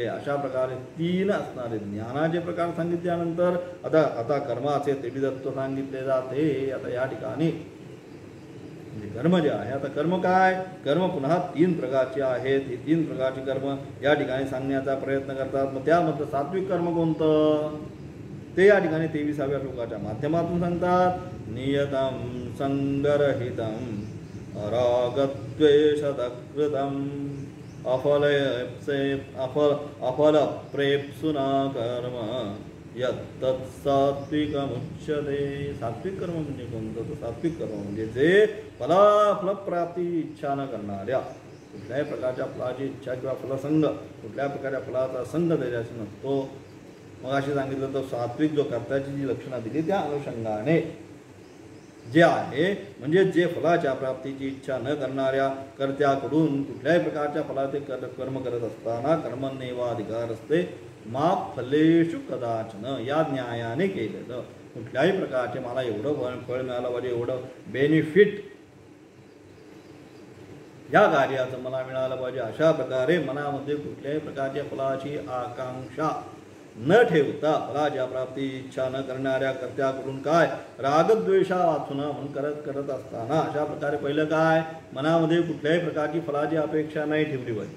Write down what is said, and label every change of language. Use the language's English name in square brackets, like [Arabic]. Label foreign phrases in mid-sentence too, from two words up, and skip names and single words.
[Marathi] अशा प्रकारे 3 असणारे ज्ञानाचे प्रकार सांगितल्यानंतर आता कर्माचे त्रिविधत्व सांगितले जाते. आता या ठिकाणी कर्म जे आहे, आता कर्म काय, कर्म पुन्हा 3 प्रकारचे आहेत. ही 3 प्रकारची कर्म या ठिकाणी सांगण्याचा प्रयत्न करतात. मग त्यामध्ये सात्विक कर्म कोणतं ते या ठिकाणी 23व्या श्लोकाच्या माध्यमातून सांगतात. [Sanskrit] नियतं संगरहितं अरागद्वेषदकृतं अफलप्रेप्सुना कर्म यत्तत् सात्विकमुच्यते. [Marathi] सात्विक कर्म म्हणजे कोणतं, तर सात्विक कर्म म्हणजे जे फलप्राप्ती इच्छा न करणाऱ्या, कुठल्याही प्रकारच्या फलाची इच्छा किंवा फलसंग, कुठल्याही प्रकारच्या फलाचा संग त्याच्याशी नसतो. मग अशी सांगितलं तर सात्विक जो कर्त्याची जी लक्षणं दिली त्या अनुषंगाने जे आहे, म्हणजे जे फलाच्या प्राप्तीची इच्छा न करणाऱ्या कर्त्याकडून कुठल्याही प्रकारच्या फलाचे कर्म करत असताना [Sanskrit] कर्मण्येवाधिकार असते माप फलेषु कदाचन, [Marathi] या न्यायाने केलेलं. कुठल्याही प्रकारचे मला एवढं फळ मिळालं पाहिजे, एवढं बेनिफिट या कार्याचं मला मिळालं पाहिजे, अशा प्रकारे मनामध्ये कुठल्याही प्रकारच्या फलाची आकांक्षा न ठेवता फलाच्या प्राप्ती इच्छा न करणाऱ्या कर्त्याकडून काय रागद्वेषा वाचून म्हणून करत असताना अशा प्रकारे पहिलं काय, मनामध्ये कुठल्याही प्रकारची फलाची अपेक्षा नाही ठेवली पाहिजे.